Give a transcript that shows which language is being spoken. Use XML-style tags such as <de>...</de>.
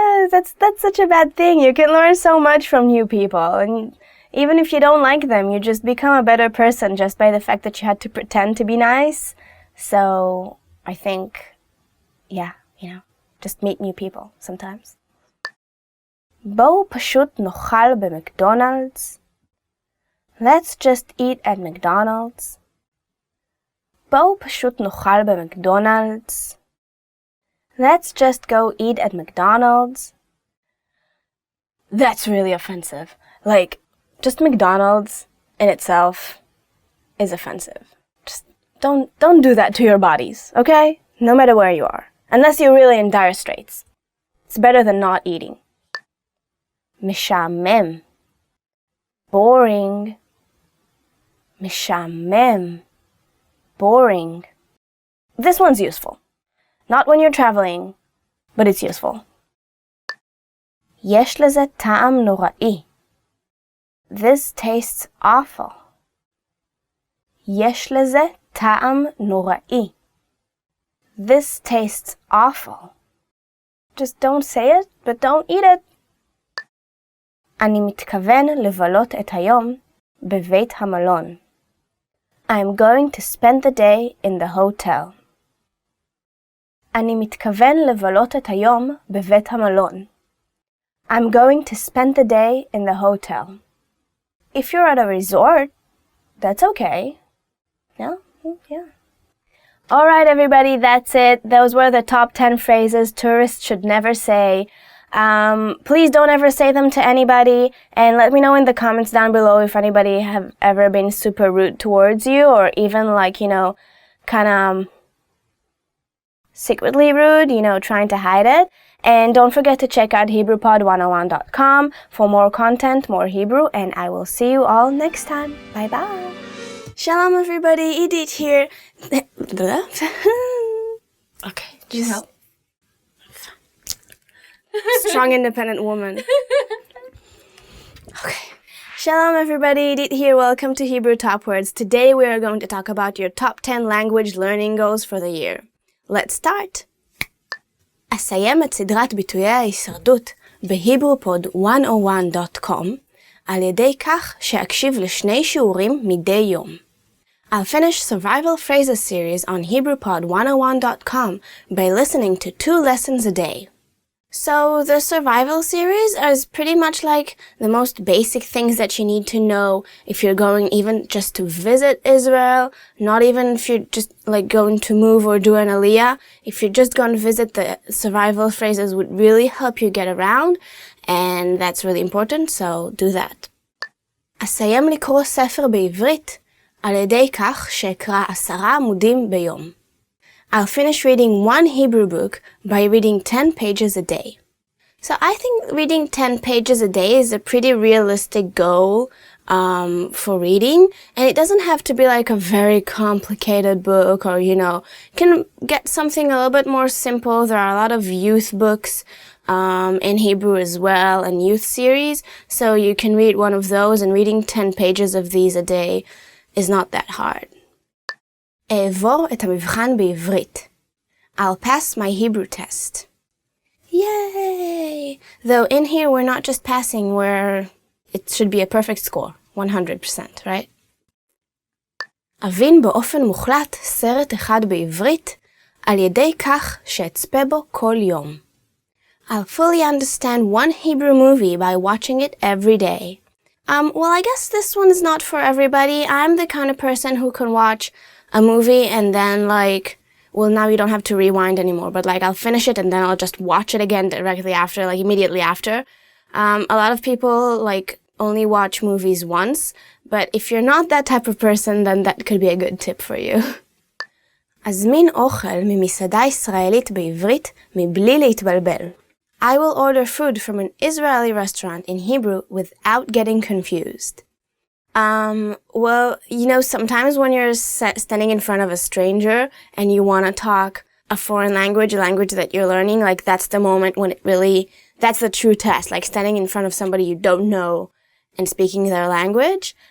<en>That's such a bad thing. You can learn so much from new people. And even if you don't like them, you just become a better person just by the fact that you had to pretend to be nice. So I think, just meet new people sometimes.</en> <he>בואו פשוט נאכל במקדונלדס.</he> <en>Let's just eat at McDonald's.</en> <he>בואו פשוט נאכל במקדונלדס.</he> <en>Let's just go eat at McDonald's. That's really offensive. Like, just McDonald's in itself is offensive. Just don't do that to your bodies, okay? No matter where you are. Unless you're really in dire straits. It's better than not eating.</en> <he>משעמם.</he> <en>Boring.</en> <he>משעמם.</he> <en>Boring. This one's useful. Not when you're traveling, but it's useful.</en> <he>יש לזה טעם נוראי.</he> <en>This tastes awful.</en> <he>יש לזה טעם נוראי.</he> <en>This tastes awful. Just don't say it, but don't eat it.</en> <he>אני מתכוון לבלות את היום בבית המלון.</he> <en>I'm going to spend the day in the hotel.</en> <he>אני מתכוון לבלות את היום בבית המלון.</he> <en>I'm going to spend the day in the hotel. If you're at a resort, that's okay. No? Yeah. Alright everybody, that's it. Those were the top 10 phrases tourists should never say. Please don't ever say them to anybody, and let me know in the comments down below if anybody have ever been super rude towards you, or even kind of secretly rude, trying to hide it. And don't forget to check out HebrewPod101.com for more content, more Hebrew, and I will see you all next time. Bye bye. Shalom everybody, Edith here. Okay, just help. Strong, independent woman. Okay. Shalom everybody, Edith here. Welcome to Hebrew Top Words. Today we are going to talk about your top 10 language learning goals for the year. Let's start.</en> <he>אסיים את סדרת ביטויי ההישרדות ב-HebrewPod101.com על ידי כך שאקשיב לשני שיעורים מדי יום.</he> <en>I'll finish Survival Phrases series on HebrewPod101.com by listening to 2 lessons a day. So the survival series is pretty much like the most basic things that you need to know if you're going even just to visit Israel, not even if you're just going to move or do an aliyah. If you're just going to visit, the survival phrases would really help you get around, and that's really important, so do that.</en> <he>אסיים לקרוא ספר בעברית על ידי כך שאקרא 10 עמודים ביום.</he> <en>I'll finish reading 1 Hebrew book by reading 10 pages a day. So I think reading 10 pages a day is a pretty realistic goal for reading, and it doesn't have to be like a very complicated book, or you can get something a little bit more simple. There are a lot of youth books in Hebrew as well, and youth series, so you can read one of those, and reading 10 pages of these a day is not that hard.</en> <he>אעבור את המבחן בעברית.</he> <en>I'll pass my Hebrew test. Yay! Though in here we're not just passing, it should be a perfect score, 100%, right?</en> <he>אבין באופן מוחלט סרט אחד בעברית על ידי כך שאצפה בו כל יום.</he> <en>I'll fully understand 1 Hebrew movie by watching it every day. Well, I guess this one is not for everybody. I'm the kind of person who can watch a movie and then now you don't have to rewind anymore, but I'll finish it and then I'll just watch it again directly after, immediately after. A lot of people only watch movies once, but if you're not that type of person, then that could be a good tip for you.</en> <he>אזמין אוכל ממסעדה ישראלית בעברית מבלי להתבלבל.</he> <en>I will order food from an Israeli restaurant in Hebrew without getting confused. Well, sometimes when you're standing in front of a stranger and you want to talk a foreign language, a language that you're learning, like that's the moment when that's the true test, like standing in front of somebody you don't know and speaking their language.</en>